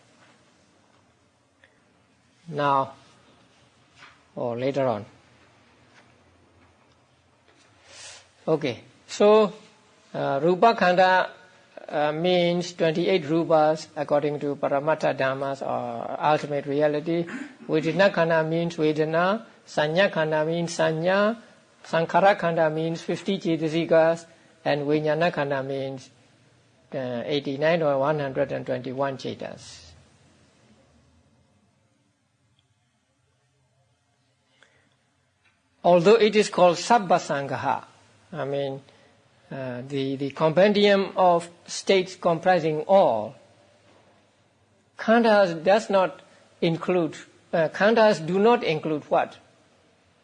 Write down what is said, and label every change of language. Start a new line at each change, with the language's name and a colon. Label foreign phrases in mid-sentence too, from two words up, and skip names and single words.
English: Now, or later on. Okay, so
Pali: Rupa Khanda
English: means 28 Rupas according to
Pali: Paramattha Dhammas
English: or ultimate reality.
Pali: Vedana Khanda means Vedana. Sanya Khanda means Sanya. Sankhara Khanda
English: means 50 Cetasikas. And
Pali: Vijnana Khanda
English: means 89 or 121 Cetas. Although it is called
Pali: Sabba Sangha,
English: I mean, the compendium of states comprising all, khandhas does not include, khandhas do not include what?